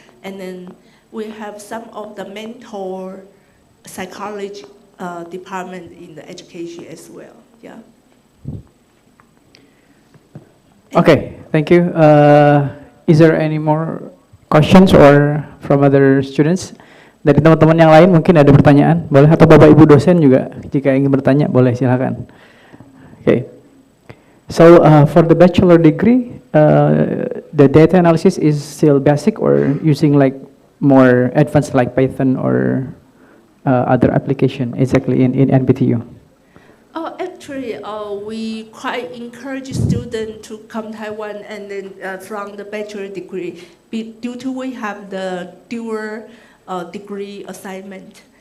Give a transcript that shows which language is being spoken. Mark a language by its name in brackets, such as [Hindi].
[English] And then we have some of the mentor psychology department in the education as well. Yeah. Okay, thank you. Is there any more questions or from other students? [Indonesian] Dari teman-teman yang lain mungkin ada pertanyaan, boleh, atau Bapak Ibu dosen juga jika ingin bertanya boleh, silakan. Okay. [English] So for the bachelor degree, the data analysis is still basic or using like more advanced like Python or other application exactly in NBTU? Actually, we quite encourage students to come Taiwan and then from the bachelor degree, due to we have the dual degree assignment.